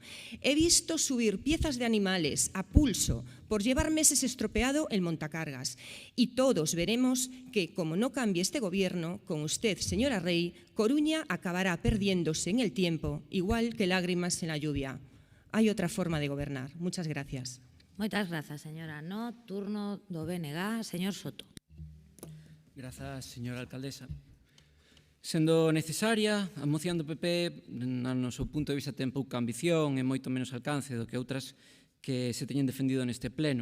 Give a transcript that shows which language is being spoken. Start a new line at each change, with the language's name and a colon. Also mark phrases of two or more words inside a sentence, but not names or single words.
Spanish: He visto subir piezas de animales a pulso por llevar meses estropeado el montacargas. Y todos veremos que, como no cambie este gobierno, con usted, señora Rey, Coruña acabará perdiéndose en el tiempo, igual que lágrimas en la lluvia. Hay otra forma de gobernar. Muchas gracias.
Galician: Moitas grazas, señora. No, turno do BNG, señor Soto. Grazas, señora alcaldesa. Sendo necesaria, a moción do PP, no seu punto de vista, ten pouca ambición e moito menos alcance do que outras que se teñen defendido neste pleno.